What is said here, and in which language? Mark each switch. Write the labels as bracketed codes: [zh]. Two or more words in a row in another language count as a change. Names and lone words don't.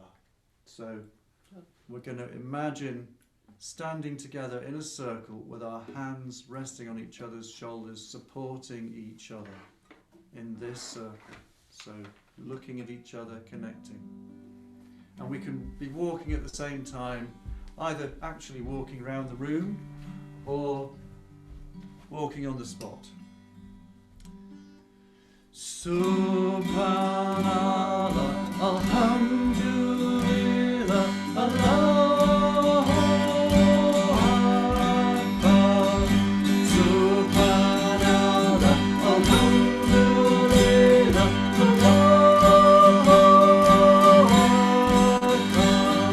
[en] So we're going to imagine standing together in a circle with our hands resting on each other's shoulders, supporting each other in this circle. So looking at each other, connecting. And we can be walking at the same time, either actually walking around the room or walking on the spot. [ar] سبحان الله، الحمد لله، الله أكبر. سبحان الله، الحمد لله، الله أكبر.